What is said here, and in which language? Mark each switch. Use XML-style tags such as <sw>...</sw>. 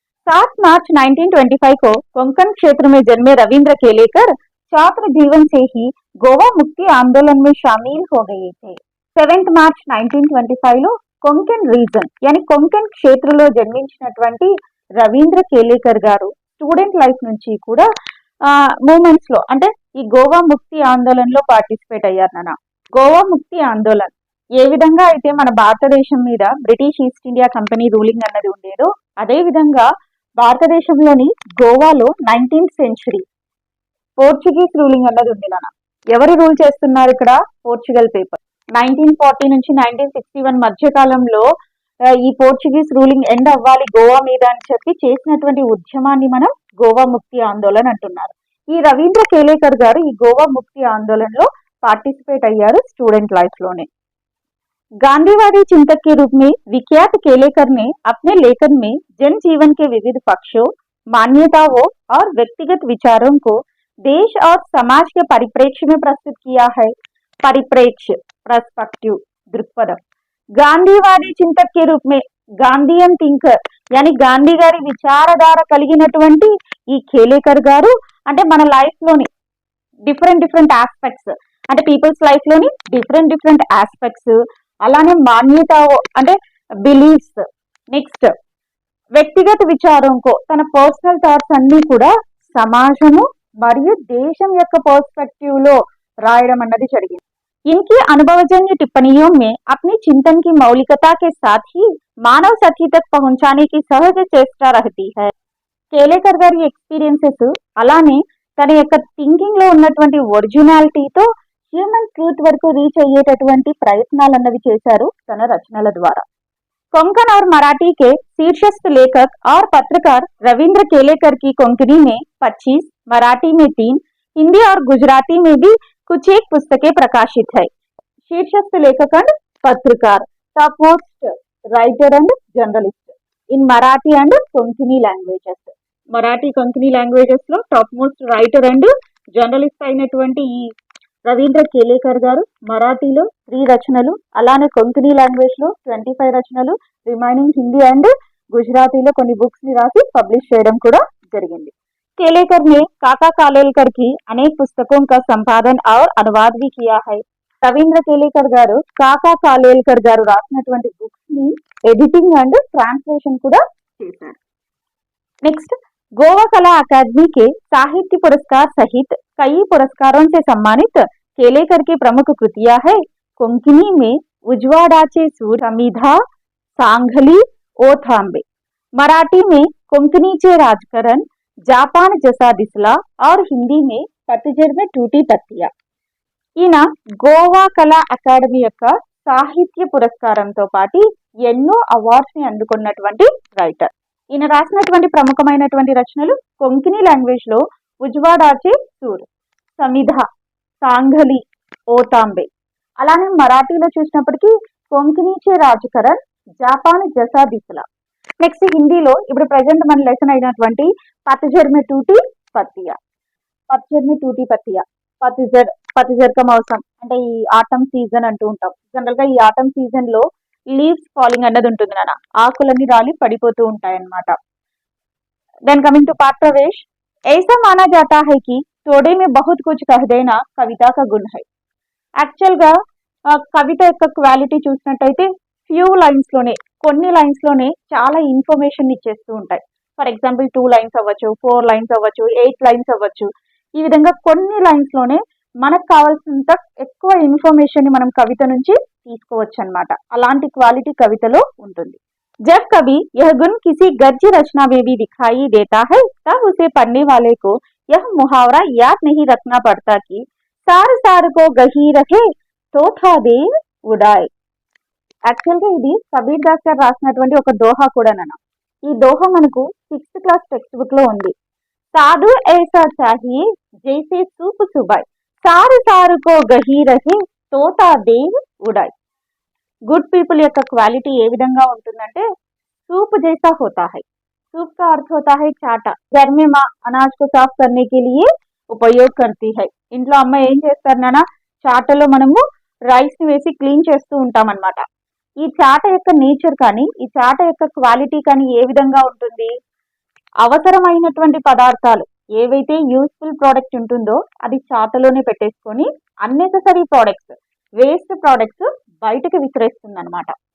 <hi>7 मार्च 1925 को कोंकण क्षेत्र में जन्मे रविंद्र केलेकर छात्र जीवन से ही गोवा मुक्ति आंदोलन में शामिल हो गए थे।</hi> <te>7 मार्च 1925 లో కొంకన్ రీజన్ यानी కొంకన్ క్షేత్రంలో జన్మించినటువంటి రవీంద్ర కేలేకర్ గారు స్టూడెంట్ లైఫ్ నుంచి కూడా మూమెంట్స్ లో అంటే ఈ గోవా ముక్తి ఆందోళనలో పార్టిసిపేట్ అయ్యారు నాన్న. గోవా ముక్తి ఆందోళన్ ఏ విధంగా అయితే మన భారతదేశం మీద British east India company ruling అన్నది ఉండేదో అదే విధంగా భారతదేశంలోని గోవాలో 19th సెంచరీ పోర్చుగీస్ రూలింగ్ అన్నది ఉంది నాన్న. ఎవరు రూల్ చేస్తున్నారు ఇక్కడ? Portugal people. 1940 నుంచి 1961 మధ్య కాలంలో ఈ పోర్చుగీస్ రూలింగ్ ఎండ్ అవ్వాలి గోవా మీద అని చెప్పి చేసినటువంటి ఉద్యమాన్ని మనం గోవా ముక్తి ఆందోళన అంటున్నారు. ఈ రవీంద్ర కేలేకర్ గారు ఈ గోవా ముక్తి ఆందోళనలో पार्टिसिपेट अय्यारू स्टूडेंट लाइफ लोने।</te> <hi>गांधीवादी चिंतक के रूप में विख्यात केलेकर ने अपने लेखन में जन जीवन के विविध पक्षों, मान्यताओं और व्यक्तिगत विचारों को देश और समाज के परिप्रेक्ष्य में प्रस्तुत किया है। परिप्रेक्ष्य पर्सपेक्टिव दृक्पथम। गांधीवादी चिंतक के रूप में</hi> <te>गांधीयन थिंकर यानी गांधी गारी विचारधारा కలిగినటువంటి ఈ కేలేకర్ గారు అంటే మన లైఫ్ లోని డిఫరెంట్ ఆస్పెక్ట్స్ అంటే పీపుల్స్ లైఫ్ లోని డిఫరెంట్ ఆస్పెక్ట్స్ అలానే మాన్యత అంటే బిలీఫ్స్ నెక్స్ట్ వ్యక్తిగత విచారంకో తన పర్సనల్ థాట్స్ అన్ని కూడా సమాజము మరియు దేశం యొక్క पर्सपेक्टिव లో రాయడం అన్నది జరిగింది.</te> <hi>इनकी अनुभवजन्य टिप्पणियों में अपनी चिंतन की मौलिकता के साथ ही मानव सत्य तक पहुंचाने की सहज चेष्टा रहती है.</hi> <te>కేలేకర్ గారి ఎక్స్పీరియన్సెస్ అలానే తన యొక్క థింకింగ్ లో ఉన్నటువంటి ఒరిజినాలిటీతో హ్యూమన్ ట్రూత్ వరకు రీచ్ అయ్యేటటువంటి ప్రయత్నాలు అన్నవి చేశారు తన రచనల ద్వారా.</te> <hi>कोंकण और मराठी के शीर्षस्थ लेखक और पत्रकार रविंद्र केलेकर की कोंकणी में 25, मराठी में 3, हिंदी और गुजराती में भी कुछ एक पुस्तकें प्रकाशित है. शीर्षस्थ लेखक एंड पत्रकार</hi> <en>Top most writer and journalist in Marathi and Konkani languages.</en> <te>Marathi Konkani languages లో top most writer and journalist అయినటువంటి ఈ రవీంద్ర కేలేకర్ గారు మరాఠీలో 3 రచనలు అలానే కొంకణి లాంగ్వేజ్ లో 25 రచనలు రిమైనింగ్ హిందీ అండ్ గుజరాతీలో కొన్ని బుక్స్ ని రాసి పబ్లిష్ చేయడం కూడా జరిగింది.</te> <hi>केलेकर ने काका कालेलकर की अनेक पुस्तकों का संपादन और अनुवाद भी किया है.</hi> <te>రవీంద్ర కేలేకర్ గారు కాకా కాలేల్కర్ గారు రాసినటువంటి బుక్స్ ని ఎడిటింగ్ అండ్ ట్రాన్స్లేషన్ కూడా చేశారు.</te> <hi>नेक्स्ट गोवा कला अकादमी के साहित्य पुरस्कार सहित कई पुरस्कारों से सम्मानित केलेकर की प्रमुख कृतियां है. कोंकणी में उजवाडाचे सूर, समिधा, सांगली, ओथांबे. मराठी में कोंकणीचे राजकरण, जापान जसा दिसला और हिंदी में पतझड़ में टूटी पत्तियां.</hi> <te>ఈయన గోవా కళా అకాడమీ యొక్క సాహిత్య పురస్కారంతో పాటు ఎన్నో అవార్డ్స్ ని అందుకున్నటువంటి రైటర్. ఈయన రాసినటువంటి ప్రముఖమైనటువంటి రచనలు కొంకణి లాంగ్వేజ్ లో ఉజ్వాడాచే సూర్, సమిధ, సాంఘలి, ఓతాంబే. అలానే మరాఠీలో చూసినప్పటికీ కొంకణీచే రాజకరణ్, జాపాన్ జసా దిస్లా. నెక్స్ట్ హిందీలో ఇప్పుడు ప్రజెంట్ మన లెసన్ అయినటువంటి</te> <hi>పతझड़ में टूटी पत्तियां. పతझड़ में टूटी पत्तियां.</hi> <te>పతझड़ का మౌసం అంటే ఈ ఆటమ్ సీజన్ అంటూ ఉంటాం. జనరల్ గా ఈ ఆటమ్ సీజన్ లో లీవ్స్ ఫాలింగ్ అన్నది ఉంటుంది నాన్న. ఆకులన్నీ రాలి పడిపోతూ ఉంటాయి అన్నమాట.</te> <en>Then coming to पाठ प्रवेश.</en> <hi>ऐसा माना जाता है कि तोड़े में बहुत कुछ कह देना कविता का गुण है.</hi> <te>యాక్చువల్ గా కవిత యొక్క క్వాలిటీ చూసినట్టయితే ఫ్యూ లైన్స్ లోనే కొన్ని లైన్స్ లోనే చాలా ఇన్ఫర్మేషన్ ఇచ్చేస్తూ ఉంటాయి. ఫర్ ఎగ్జాంపుల్ 2 లైన్స్ అవ్వచ్చు, 4 లైన్స్ అవ్వచ్చు, 8 లైన్స్ అవ్వచ్చు. ఈ విధంగా కొన్ని లైన్స్ లోనే మనకు కావాల్సినంత ఎక్కువ ఇన్ఫర్మేషన్ ని మనం కవిత నుంచి తీసుకోవచ్చు అన్నమాట. అలాంటి క్వాలిటీ కవితలో ఉంటుంది.</te> <hi>जब कभी यह गुण किसी गद्य रचना में भी दिखाई देता है तब उसे पढ़ने वाले को यह मुहावरा याद नहीं रखना पड़ता कि सार सार को गही रहे तो था देव उड़ाए.</hi> <te>యాక్చువల్ గా ఇది కబీర్ దాస్ గారు రాసినటువంటి ఒక దోహా కూడానన్న. ఈ దోహా మనకు 6th క్లాస్ టెక్స్ట్ బుక్ లో ఉంది.</te> <hi>సాధు ऐसा चाहिए जैसे सूप सुबाई సారు సారుకో గహీ రహే Tota Dev UIDAI.</hi> <te>Good people యొక్క క్వాలిటీ ఏ విధంగా ఉంటుందంటే</te> <hi>सूप जैसा होता है. सूप का अर्थ होता है चाटा. घर में माँ अनाज को साफ करने के लिए ఉపయోగ करती है.</hi> <te>ఇంట్లో అమ్మ ఏం చేస్తారు నాన్న, చాటలో మనము రైస్ ని వేసి క్లీన్ చేస్తూ ఉంటాం అన్నమాట. ఈ చాట యొక్క నేచర్ కానీ ఈ చాట యొక్క క్వాలిటీ కానీ ఏ విధంగా ఉంటుంది, అవసరమైనటువంటి పదార్థాలు ఏవైతే యూస్ఫుల్ ప్రోడక్ట్ ఉంటుందో అది చాటలోనే పెట్టేసుకొని అన్నెసెసరీ ప్రోడక్ట్స్, వేస్ట్ ప్రోడక్ట్స్ బయటకు విసిరేస్తుంది అనమాట.</te>